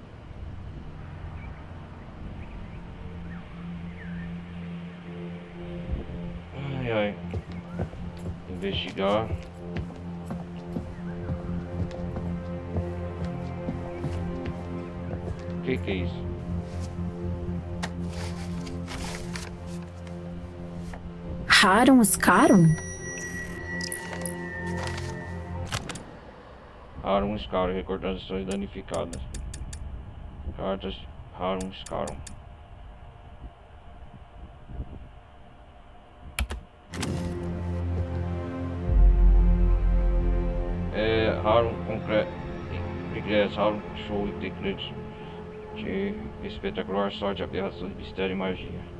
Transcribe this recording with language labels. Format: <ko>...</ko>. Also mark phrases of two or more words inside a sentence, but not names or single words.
<pt>Ai, ai. Investigar. O que é isso? Harum Scarum? Harum Scarum, recordações danificadas. Cartas Harum Scarum. Harum concreto. Regressa, Harum show e decretos de espetacular sorte, aberrações, mistério e magia.</pt>